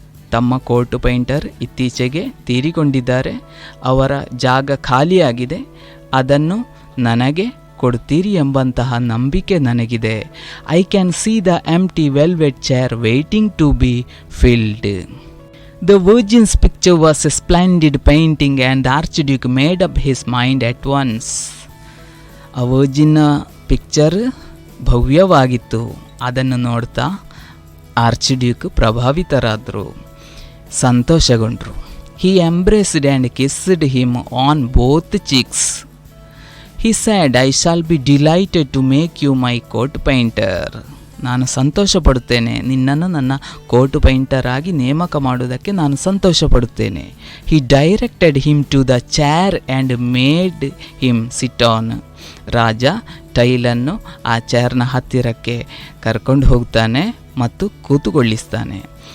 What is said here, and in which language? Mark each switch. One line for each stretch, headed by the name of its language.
Kannada: ತಮ್ಮ court painter ಇತ್ತೀಚೆಗೆ ತೀರಿಕೊಂಡಿದ್ದಾರೆ, ಅವರ ಜಾಗ ಖಾಲಿಯಾಗಿದೆ, ಅದನ್ನು ನನಗೆ ಕೊಡ್ತೀರಿ ಎಂಬಂತಹ ನಂಬಿಕೆ ನನಗಿದೆ.
English: I can see the empty velvet chair waiting to be filled. The Virgin's picture was a splendid painting and the Archduke made up his mind at once.
Kannada: ಆ ವರ್ಜಿನ್ ಪಿಕ್ಚರ್ ಭವ್ಯವಾಗಿತ್ತು. ಅದನ್ನು ನೋಡ್ತಾ ಆರ್ಚ್ಡ್ಯೂಕ್ ಪ್ರಭಾವಿತರಾದರು, ಸಂತೋಷಗೊಂಡರು.
English: He embraced and kissed him on both cheeks. He said, I shall be delighted to make you my court painter.
Kannada: ನಾನು ಸಂತೋಷ ಪಡುತ್ತೇನೆ, ನಿನ್ನನ್ನು ನನ್ನ court painter ಆಗಿ ನೇಮಕ ಮಾಡುವುದಕ್ಕೆ ನಾನು ಸಂತೋಷ ಪಡುತ್ತೇನೆ.
English: He directed him to the chair and made him sit on.
Kannada: ರಾಜ ಟೈಲನ್ನು ಆ ಚೇರ್ನ ಹತ್ತಿರಕ್ಕೆ ಕರ್ಕೊಂಡು ಹೋಗ್ತಾನೆ ಮತ್ತು ಕೂತುಕೊಳ್ಳಿಸ್ತಾನೆ.